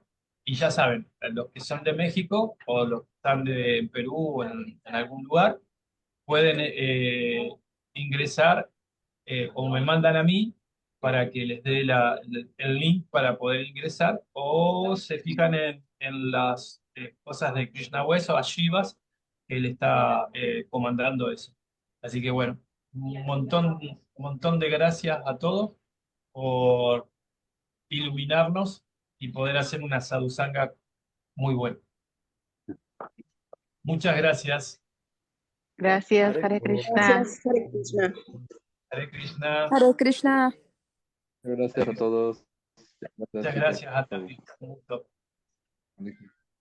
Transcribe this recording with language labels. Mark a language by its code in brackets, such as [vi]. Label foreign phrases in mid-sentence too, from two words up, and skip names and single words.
[es] Y ya saben, los que son de México o los que están de Perú o en algún lugar, pueden ingresar o me mandan a mí para que les dé el link para poder ingresar, o se fijan en las cosas de Krishna West o Ashivas, que él está comandando eso. Así que bueno, un montón de gracias a todos por iluminarnos y poder hacer una sadhusanga muy buena. Muchas gracias. Gracias, [sa] हरे कृष्ण. [es] Gracias, [sa] हरे कृष्ण. हरे कृष्ण. हरे कृष्ण. [es] Gracias a todos. Muchas gracias a todos. Un gusto.